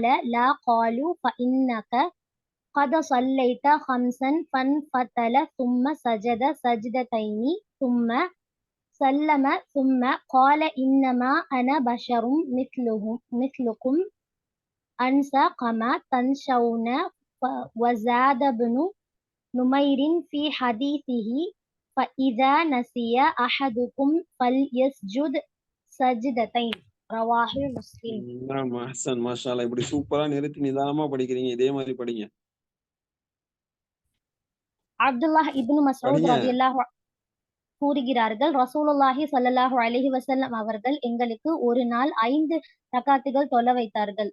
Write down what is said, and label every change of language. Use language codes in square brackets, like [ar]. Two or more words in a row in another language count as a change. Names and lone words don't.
[ar] لا قالوا فإنك قد صليت خمسا فانفتل ثم سجد سجدتين ثم سلم ثم قال إنما أنا بشر مثلكم أنسى كما تنسون وزاد ابن نمير في حديثه فإذا نسي أحدكم فليسجد سجدتين رواه مسلم. [ta] ஆமா ஹசன் [ar] ما شاء الله. [ta] இப்படி சூப்பரா நிறுத்தி நிதானமா படிக்கிறீங்க. இதே மாதிரி படிங்க. அப்துல்லாஹ் இப்னு மஸ்ஊத் படிங்க. ரலியல்லாஹு கூறுகிறார்கள், [ar] رسول الله صلى الله عليه وسلم [ta] அவர்கள் எங்களுக்கு ஒரு நாள் 5 ரக்காத்துகள் தொழ வைத்தார்கள்.